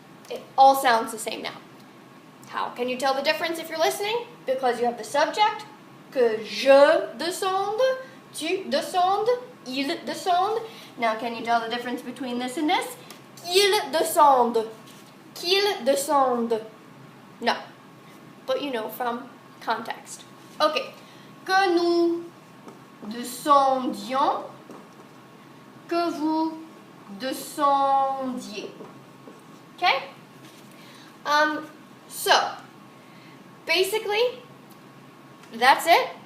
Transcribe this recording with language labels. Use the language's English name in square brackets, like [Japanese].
[English] It all sounds the same now. How can you tell the difference if you're listening? Because you have the subject, [French] que je descende, tu descendes, il descende. [English] Now can you tell the difference between this and this? [French] Qu'il descende, qu'il descende. [English] No, but you know from context. [French] Okay, que nous descendions, que vous descendiez. Okay? [English] So, basically, that's it.